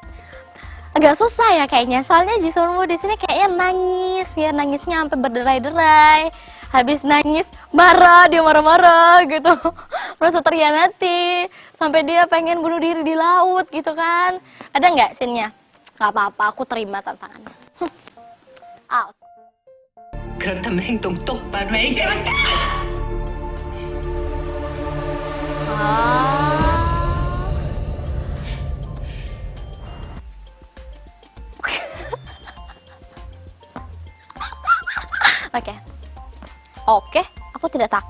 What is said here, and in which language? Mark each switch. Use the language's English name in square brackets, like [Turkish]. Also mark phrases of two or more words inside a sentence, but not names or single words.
[Indonesian] Agak susah ya kayaknya, soalnya Ji Sun Woo di sini kayaknya nangis ya, nangisnya sampai berderai-derai. Habis nangis dia marah-marah gitu, merasa terhianati, sampai dia pengen bunuh diri di laut gitu kan. Ada nggak scene-nya? Nggak apa-apa, aku terima tantangannya. Out. [Korean] 그렇다면 행동 똑바로 해 이제부터! [Indonesian] Oke, aku tidak takut.